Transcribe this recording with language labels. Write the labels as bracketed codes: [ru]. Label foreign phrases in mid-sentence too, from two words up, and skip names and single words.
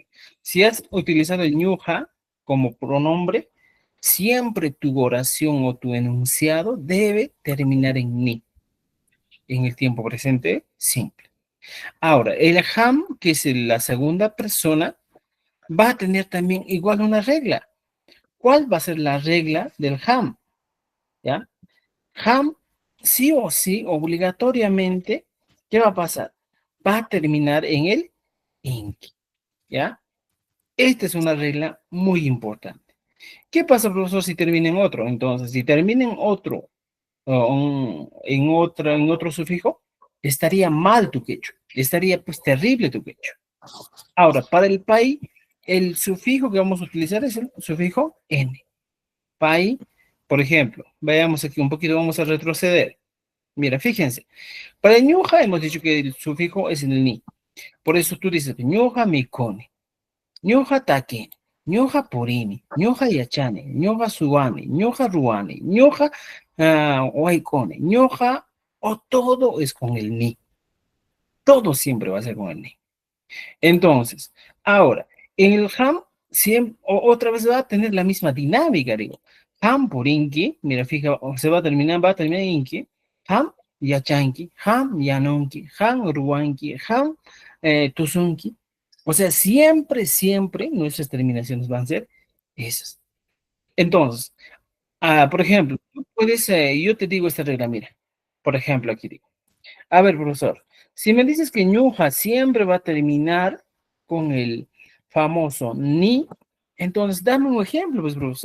[es] Si has utilizado el ñuja como pronombre, siempre tu oración o tu enunciado debe terminar en ni, en el tiempo presente simple. Ahora, el ham, que es la segunda persona, va a tener también igual una regla. ¿Cuál va a ser la regla del ham? ¿Ya? Ham, sí o sí, obligatoriamente, ¿qué va a pasar? Va a terminar en el inki, ¿ya? Esta es una regla muy importante. ¿Qué pasa, profesor, si termina en otro? Entonces, si termina en otro, en otro sufijo, estaría mal tu quechua, estaría pues terrible tu quechua. Ahora, para el pai, el sufijo que vamos a utilizar es el sufijo n. Pai, por ejemplo, veamos aquí un poquito, vamos a retroceder. Mira, fíjense, para el ñuja hemos dicho que el sufijo es el ni. Por eso tú dices que [qu] ñuja mikone, ñuja take, ñuja purini, ñuja yachane, ñuja suane, ñuja ruane, ñuja waikone, ñuja, [es] o todo es con el ni. Todo siempre va a ser con el ni. Entonces, ahora, en el ham, siempre, otra vez va a tener la misma dinámica, digo. Ham por inki, mira, fija, se va a terminar en inki. [qu] Ham yachanki, ham yanonki, ham ruanki, ham tusunki. [es] O sea, siempre, siempre nuestras terminaciones van a ser esas. Entonces, por ejemplo, tú puedes, yo te digo esta regla, mira. Por ejemplo, aquí digo. A ver, profesor, si me dices que ñuja siempre va a terminar con el famoso ni, entonces dame un ejemplo, pues, profesor.